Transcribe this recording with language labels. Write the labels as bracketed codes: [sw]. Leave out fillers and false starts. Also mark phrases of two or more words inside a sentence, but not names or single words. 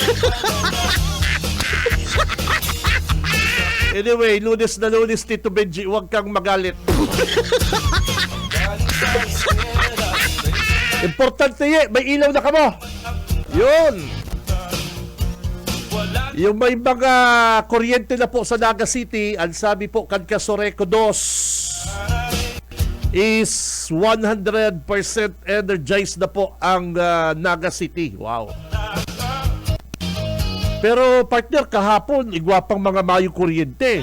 [tl] Anyway, Lunes na Lunes, Tito Benji, huwag kang magalit. Importante may ilaw na ka mo. Yun. Yung may mga kuryente na po sa Naga City, ang sabi po kan Casoreco 2 is 100% energized na po ang Naga City. [en] Wow. [bik] Pero partner, kahapon, igwapang mga mayo kuryente.